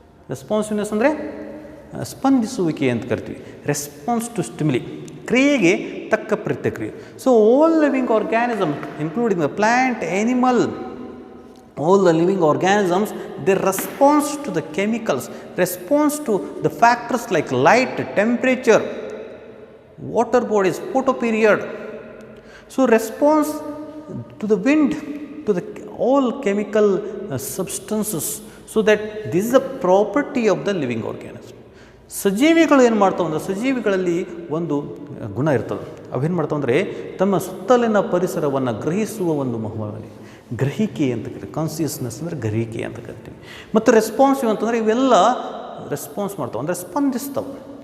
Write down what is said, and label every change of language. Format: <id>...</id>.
<kn>Responsiveness ಅಂದರೆ ಸ್ಪಂದಿಸುವಿಕೆ ಅಂತ ಕರಿತೀವಿ.</kn> <en>response to stimuli,</en> <kn>ಕ್ರಿಯೆಗೆ ತಕ್ಕ ಪ್ರತಿಕ್ರಿಯೆ.</kn> <en>So all living organism including the plant, animal, all the living organisms, their response to the chemicals, response to the factors like light, temperature, water bodies, photoperiod. So response to the wind, to the all chemical substances. So that this is a property of the living organism.</en> <kn>ಸಜೀವಿಗಳು ಏನು ಮಾಡ್ತಾವೆ ಅಂದರೆ, ಸಜೀವಿಗಳಲ್ಲಿ ಒಂದು ಗುಣ ಇರ್ತದೆ. ಅವೇನು ಮಾಡ್ತಾವೆ ಅಂದರೆ ತಮ್ಮ ಸುತ್ತಲಿನ ಪರಿಸರವನ್ನು ಗ್ರಹಿಸುವ ಒಂದು ಮಹೋವಲಿ, ಗ್ರಹಿಕೆ ಅಂತ ಕರಿತೀವಿ. ಕಾನ್ಸಿಯಸ್ನೆಸ್ ಅಂದರೆ ಗ್ರಹಿಕೆ ಅಂತ ಕರಿತೀವಿ. ಮತ್ತು ರೆಸ್ಪಾನ್ಸಿವ್ ಅಂತಂದರೆ ಇವೆಲ್ಲ ರೆಸ್ಪಾನ್ಸ್ ಮಾಡ್ತಾವೆ, ಅಂದರೆ ಸ್ಪಂದಿಸ್ತವೆ.</kn>